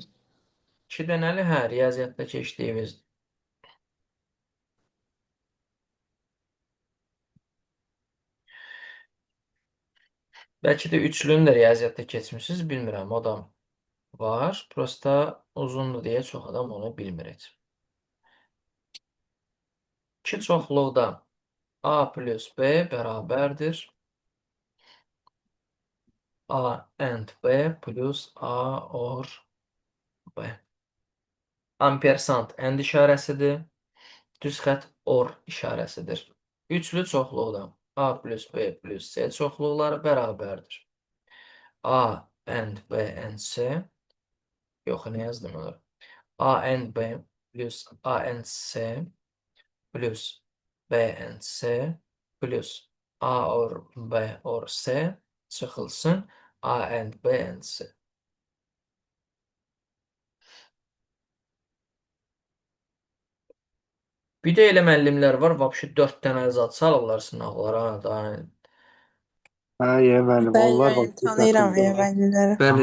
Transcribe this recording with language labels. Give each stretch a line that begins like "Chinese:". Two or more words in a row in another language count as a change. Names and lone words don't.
Azerbaijani: 2 dənəli, hə, riyaziyyatda keçdiyimiz. Bəlkə də üçlünü də riyaziyyatda keçmişsiniz, bilmirəm, o da var. Prosta uzundur deyə çox adam onu bilmir heç. 2 çoxluqda
English: A plus B
Azerbaijani: bərabərdir
English: A and B plus A or B.
Azerbaijani: Ampersand and işarəsidir. Düz xətt or işarəsidir. Üçlü çoxluqda
English: A plus B plus C
Azerbaijani: çoxluqları bərabərdir.
English: A and B and C.
Azerbaijani: Yox, nə yazdım onlar?
English: A and B plus A and C plus B and C plus A or B or C çıxılsın A and B and C.
Azerbaijani: Bir də elə müəllimlər var, vəbşi 4 dənə zad salırlar sınaqlara. Hə, müəllim, Ben onlar yani bax tanıyıram ya müəllimləri. Bəli,